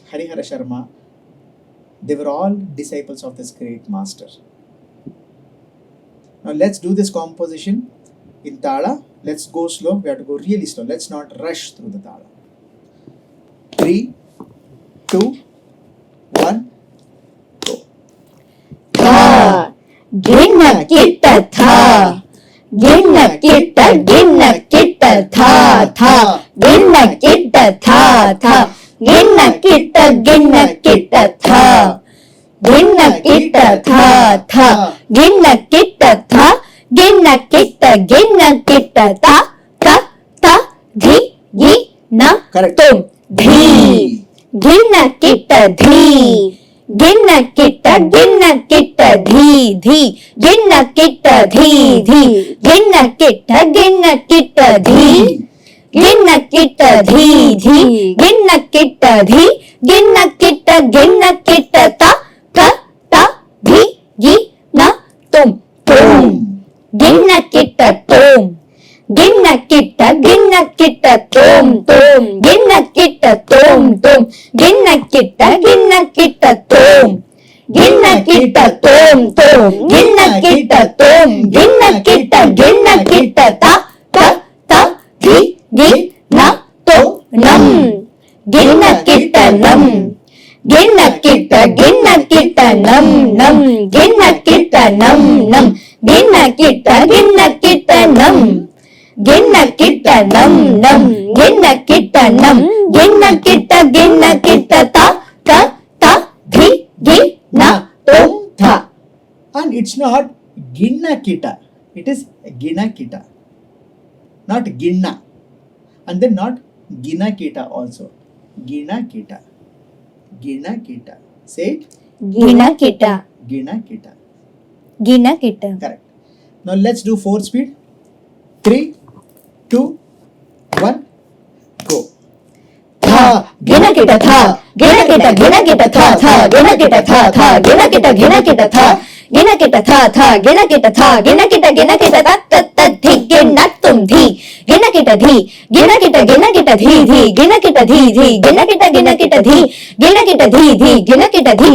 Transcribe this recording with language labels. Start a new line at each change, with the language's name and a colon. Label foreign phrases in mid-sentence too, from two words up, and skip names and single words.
English: Harihara Sharma, they were all disciples of this great master. Now let's do this composition in Tala. Let's go slow. We have to go really slow. Let's not rush through the Tala. 3, 2, 1, go. Tha. Gina kita tha. Gina kita tha. Gina kita tha. Gina kita tha. Gina kita tha. Gina kita tha. Gina kita ta ka ta dhi gi na Correct. tum. Dhi. Gina kita dhi. Gina kita dhi. Gina kita dhi. Gina kita dhi. Gina kita dhi. Gina kita dhi. Gina kita ta ka ta dhi gi na tum. Tum. Gina kita tum. Gina kita tum. Gina kita tum. Gina kita tum. Gina kita tum. Gina kita tum. Gina kita ta ka ta dhi gi na tum. Nam. Gina kita nam. Gina kita nam. Gina kita nam. Gina kita nam. Gina kita nam. Gina kita nam. Gina kita ta ka ta dhi gi na tum tha. And it's not Ginna Kita. It is Gina Kita. Not Ginna. And then not Gina Kita also. Gina Kita. Gina Kita. Say it. Gina kita. Gina Kita. గినకిట. Correct. Now let's do 4 speed. 3, 2, 1, go. థా గినకిట థా గినకిట గినకిట థా థా గినకిట థా థా గినకిట గినకిట థా గినకిట థా థా గినకిట థా గినకిట గినకిట తత్ తత్ ధి గినత్తుం ధి గినకిట ధి గినకిట గినకిట ధి ధి గినకిట ధి ధి గినకిట గినకిట ధి గినకిట ధి ధి గినకిట ధి